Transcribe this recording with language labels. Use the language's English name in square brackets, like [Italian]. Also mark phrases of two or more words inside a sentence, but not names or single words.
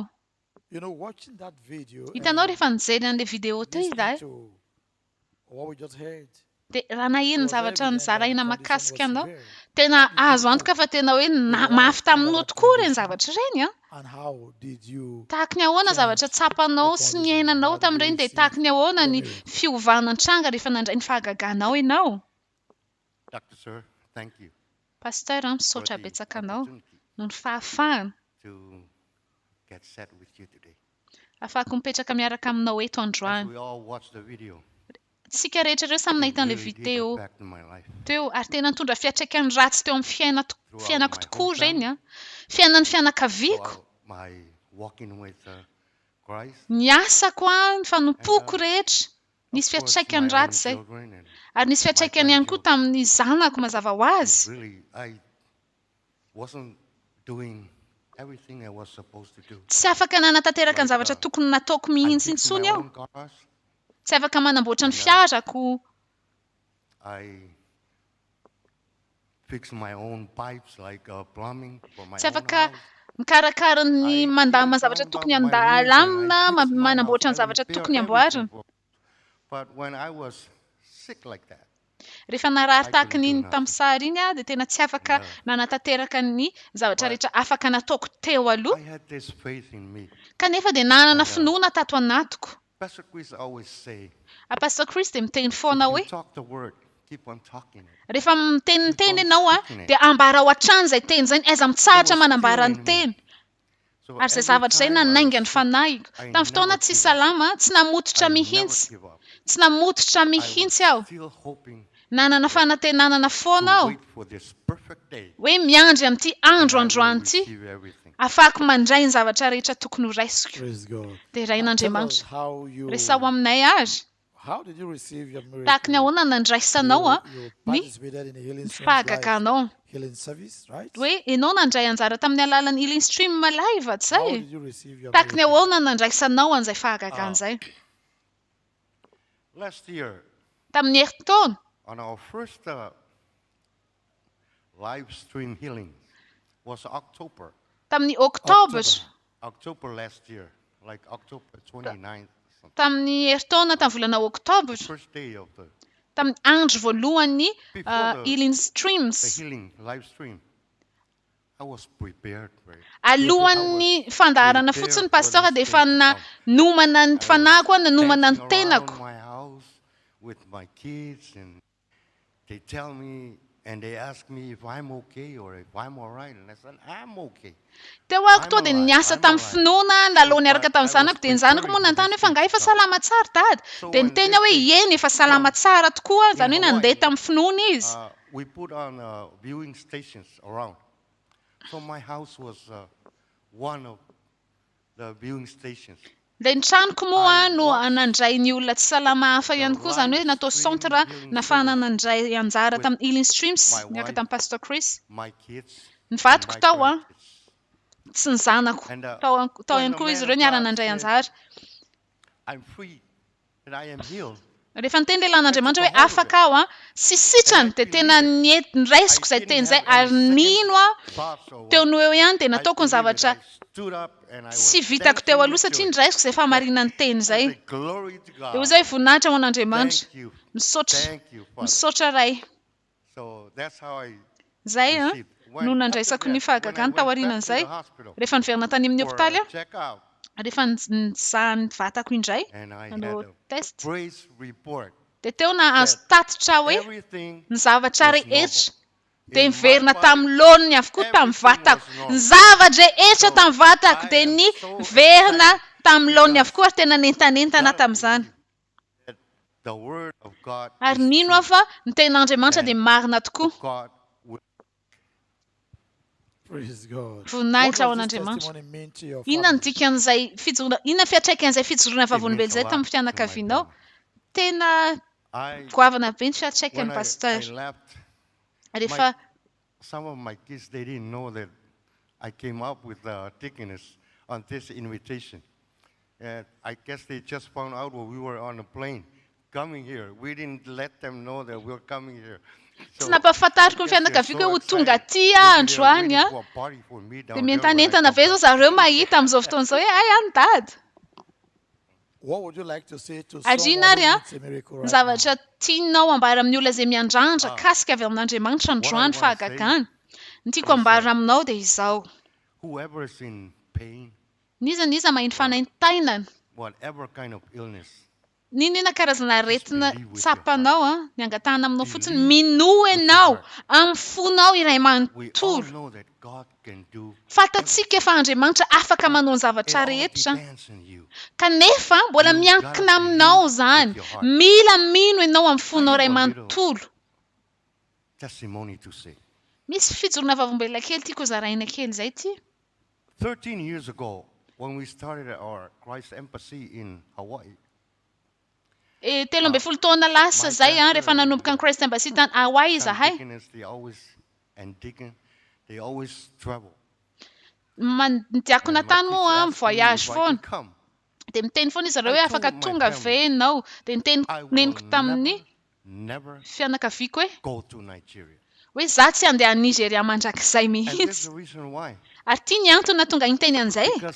[English] You know, watching that video, [Malagasy] Hitanao rehefa nijery an'ilay video teo izy [English] what we just heard, [Malagasy] dia raha nahino ny zavatra nizaraina mahakasika anao tena azo antoka fa tena hoe mafy taminao tokoa ireny zavatra ireny [English] And how did you [Malagasy] tahaka ny ahoana zavatra tsapanao sy ny ainanao tamin'ireny dia tahaka ny ahoana ny fiovanan-tranga rehefa nandray ny fahagaganao ianao? [English] Dr. Sir, thank you [Malagasy] Pasteur, misaotra betsaka anao no ny fahafahana [English] to get set with you today. [Malagasy] afaka mipetraka miaraka aminao eto [English] As [Malagasy] androany. [English] we all watch the video, [Malagasy] Tsika rehetra ireo samy nahita an'ilay [English] really did [Malagasy] video [English] affect my life. [Malagasy] teo ary tena nitondra fiatraikany ratsy teo amin'ny fiainako tokoa ireny a. Fiainan'ny fianakaviako, [English] My walking with Christ, [Malagasy] ny asako a, ny fanompoko rehetra, nisy fiatraikany ratsy zay. [English] children, and [Malagasy] Ary nisy fiatraikany ihany koa tamin'ny zanako mazava ho azy. [English] really, I wasn't doing everything I was supposed to do. [Malagasy] Tsy afaka nanatanteraka ny zavatra tokony nataoko mihitsy [English] Fix [Malagasy] intsony [English] my [Malagasy] aho. [English] own cars. [Malagasy] Tsy afaka manamboatra ny fiarako. [English] I fix my own pipes like plumbing for my [Malagasy] Tsy [English] own [Malagasy] afaka [English] house. [Malagasy] mikarakara ny mandama zavatra tokony andalamina, manamboatra ny zavatra tokony amboarina. [English] But when I was sick like that, [Malagasy] Rehefa narary tahaka n'iny tamin'ny sary iny a, dia tena tsy afaka nanatanteraka ny zavatra rehetra afaka nataoko teo aloha. [English] I had this faith in me. [Malagasy] Kanefa dia nanana finoana tato anatiko. [English] Pastor Chris always say, [Malagasy] Pastor Chris dia miteny foana hoe, [English] talk the word, keep on talking it. [Malagasy] rehefa miteniteny ianao a, dia ambara ao hatrany izay teny izay, aiza mitsahatra manambara ny teny. Ary izay zavatra izay nanainga ny fanahiko. Tamin'ny fotoana tsy salama, tsy namototra mihitsy. Tsy namototra mihitsy aho. [English] Still hoping [Malagasy] Nanana fanantenanana foana aho. [English] wait for this perfect day. [Malagasy] Hoe miandry amin'ity andro androany ity. [English] Receive everything. [Malagasy] Afaka mandray ny zavatra rehetra tokony ho raisiko. [English] Praise God. [Malagasy] Dia [English] Tell us [Malagasy] rain'Andriamanitra. [English] how you [Malagasy] Resao aminay azy. [English] how did you receive your miracle? [Malagasy] Tahaka ny ahoana nandraisanao a [English] You [Malagasy] ny [English] participated in the healing streams [Malagasy] fahagaganao. [English] live healing service, right? [Malagasy] Hoe ianao nandray anjara tamin'ny alalan'ny [English] healing stream live [Malagasy] tsy [English] How [Malagasy] zay? [English] did you receive your [Malagasy] Tahaka ny [English] miracle? [Malagasy] ahoana nandraisanao an'izay fahagagan izay? [English] Last year, [Malagasy] Tamin'ny herintaona, [English] on our first live stream healing, was October. [Malagasy] tamin'ny Oktobra, [English] October last year, like October 29th. [Malagasy] tamin'ny herintaona tamin'ny volana Oktobra, [English] First day of the [Malagasy] tamin'ny andro voalohany [English] Before the- healing the streams. healing live stream. I was prepared for it. [Malagasy] Alohan'ny fandaharana fotsiny pastora dia efa nanomana ny fanahiko a, nanomana ny [English] Dancing [Malagasy] tenako. [English] around my house with my kids, and they tell me and they ask me if I'm okay or if I'm all right, and I said I'm okay. [Malagasy] Teo ako to dia niasa tamin'ny finoana, lalao niaraka tamin'ny zanako, dia ny zanako moa nantany hoe fa nga efa salama tsara dad. Dia niteny aho hoe eny efa salama tsara tokoa, izany hoe nandeha tamin'ny finoana izy. [English] We put on viewing stations around. So my house was one of the viewing stations. [Malagasy] Dia ny tranoko moa no nandray ny olona tsy salama hafa ihany koa, izany hoe natao centre nahafahana nandray anjara tamin'ny [English] healing streams [Malagasy] niaraka tamin'ny Pastor Chris. [English] My kids. [Malagasy] Ny vadiko tao a, sy ny zanako. Tao ihany koa izy ireo niara nandray anjara. [English] I'm free and I am healed. [Malagasy] Rehefa niteny lehilan'Andriamanitra hoe afaka aho a, sy sitrany dia tena niraisiko izay teny izay ary nino a, teo no eo ihany dia nataoko ny zavatra [English] Stood up and I [Malagasy] sy [English] was [Malagasy] vitako teo aloha satria niraisiko izay fahamarinany teny izay. [English] glory to [Malagasy] Dia [English] God. [Malagasy] izay voninahitra ho an'Andriamanitra. [English] Thank you. [Malagasy] Misaotra, [English] Thank you, Father. [Malagasy] misaotra ray. [English] So that's how I [Malagasy] Izay a, [English] received. [Malagasy] no nandraisako ny fahagagana tao aorianan'izay. Rehefa niverina tany amin'ny hopitaly aho, [English] Check out. [Malagasy] rehefa nizaha ny vatako indray, [English] And I [Malagasy] nanao [English] had a test. praise report. [Malagasy] Dia teo na azo tatitra hoe [English] Everything [Malagasy] ny zavatra [English] was [Malagasy] rehetra [English] normal. [Malagasy] dia [English] In [Malagasy] miverina [English] my [Malagasy] tamin'ny laoniny avokoa tamin'ny vatako. Ny zavatra rehetra tamin'ny vatako dia niverina tamin'ny laoniny avokoa ary tena nentanentana tamin'izany. [English] The word of God [Malagasy] Ary nino aho fa ny ten'Andriamanitra dia marina tokoa. [English] God will Praise God. [Malagasy] Voninahitra ao [English] What does this [Malagasy] an'Andriamanitra. [English] testimony mean to your [Malagasy] Inona ny [English] family? [Malagasy] dikan'izay fijoroana, inona fiatraikan'izay fijoroana vavolombelona izay tamin'ny fianakavianao? Tena goavana be ny fiatraikan'ny [English] when [Malagasy] pasteur. [English] I left, [Malagasy] Rehefa [English] some of my kids, they didn't know that I came up with the tickets on this invitation. And I guess they just found out when we were on a plane coming here. We didn't let them know that we were coming here. [Malagasy] tsy nampahafantariko ny fianakaviako hoe ho tonga aty andro any a. Dia mientanentana be zao zareo mahita amin'izao fotoana izao hoe ay any dad. [English] What would you like to say to [Malagasy] Adriana [English] someone [Malagasy] ary [English] who [Malagasy] a, [English] needs a miracle [Malagasy] ny [English] right now? [Malagasy] zavatra tianao ambara amin'ny olona izay miandrandra kasika avy amin'Andriamanitra androany fahagagana. Ny tiako ambara aminao dia izao. [English] Whoever is in pain, [Malagasy] Niza maheno fanaintainana. [English] whatever kind of illness. [Malagasy] Ninona karazana aretina tsapanao ny angatahana aminao fotsiny minoa ianao amin'ny fonao iray manontolo. [English] Know that God can do. [Malagasy] Fantatsika fa Andriamanitra afaka manao ny zavatra rehetra. Kanefa mbola miankina aminao zany. Mila mino ianao amin'ny fonao iray manontolo. [English] Testimony to say. [Malagasy] Misy fijorona vavombelona kely tiako zaraina kely zay ty. [English] 13 years ago, when we started our Christ Embassy in Hawaii. [Malagasy] 13 taona lasa zay rehefa nanomboka ny Christ Embassy tany Hawaii zahay. [English] They always travel. [Malagasy] Diakona tany moa voyage foana. Dia miteny foana izy ireo hoe afaka tonga ve ianao. Dia niteny neniko tamin'ny fianakaviako hoe za tsy handeha Nigeria mandrakizay mihitsy. Ary tia ny antony tonga inteny an'izay.